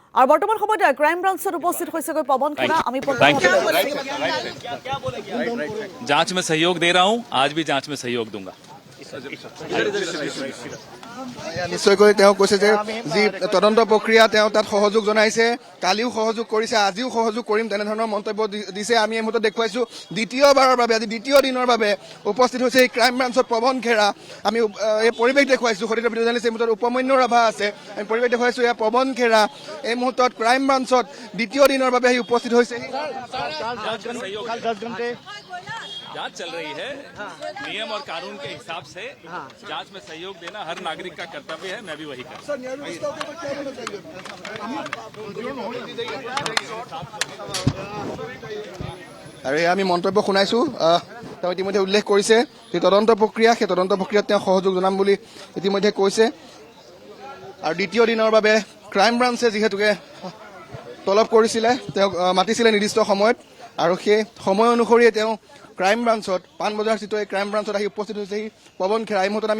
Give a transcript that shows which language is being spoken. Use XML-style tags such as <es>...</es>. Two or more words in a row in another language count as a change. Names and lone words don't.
<as>আৰু বৰ্তমান সময়ত ক্ৰাইম ব্ৰাঞ্চত উপস্থিত হৈছেগৈ পৱন খেৰা আমি</as> <hi>जांच में सहयोग दे रहा हूं आज भी जांच में सहयोग दूंगा</hi> <as>নিশ্চয়কৈ তেওঁ কৈছে যে যি তদন্ত প্ৰক্ৰিয়া তেওঁ তাত সহযোগ জনাইছে কালিও সহযোগ কৰিছে আজিও সহযোগ কৰিম তেনেধৰণৰ মন্তব্য দিছে আমি এই মুহূৰ্তত দেখুৱাইছো দ্বিতীয়বাৰৰ বাবে আজি দ্বিতীয় দিনৰ বাবে উপস্থিত হৈছে এই ক্ৰাইম ব্ৰাঞ্চত পৱন খেৰা আমি এই পৰিৱেশ দেখুৱাইছো সঠিক ভিডিঅ' জাৰ্নেলিষ্ট এই মুহূৰ্তত উপমন্যু ৰাভা আছে আমি পৰিৱেশ দেখুৱাইছো এয়া পৱন খেৰা এই মুহূৰ্তত ক্ৰাইম ব্ৰাঞ্চত দ্বিতীয় দিনৰ বাবে আহি উপস্থিত হৈছে</as> <hi>जांच चल रही है नियम और कानून के हिसाब से जांच में सहयोग देना हर नागरिक का कर्तव्य है मैं भी वही करता</hi> <as>আৰু আমি মন্তব্য শুনাইছো তেওঁ ইতিমধ্যে উল্লেখ কৰিছে যে তদন্ত প্ৰক্ৰিয়া সেই তদন্ত প্ৰক্ৰিয়াত তেওঁ সহযোগ জনাম বুলি ইতিমধ্যে কৈছে আৰু দ্বিতীয় দিনৰ বাবে ক্ৰাইম ব্ৰাঞ্চে যিহেতুকে তলব কৰিছিলে তেওঁ মাতিছিলে নিৰ্দিষ্ট সময়ত আৰু সেই সময় অনুসৰিয়ে তেওঁ ক্ৰাইম ব্ৰাঞ্চত পাণবজাৰ স্থিত এই ক্ৰাইম ব্ৰাঞ্চত আহি উপস্থিত হৈছেহি পৱন খেৰা এই মুহূৰ্তত আমি</as>